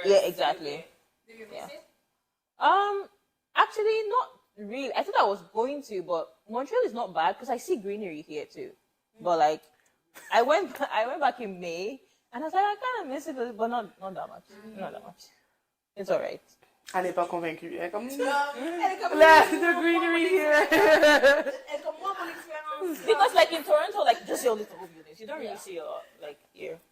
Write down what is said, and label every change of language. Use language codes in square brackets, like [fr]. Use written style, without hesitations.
[en] Yeah, exactly. Do you miss Yeah. it? Actually, not really. I thought I was going to, but Montreal is not bad because I see greenery here too. But like, I went back in May, and I was like, I kind of miss it, but not that much. Not that much. It's alright. [fr] Elle n'est pas convaincue. Elle est comme, Elle est comme [en] the greenery here. [fr] Elle est comme moi, mon expérience. [en] Because like in Toronto, like just your little buildings, you don't really see a lot like here.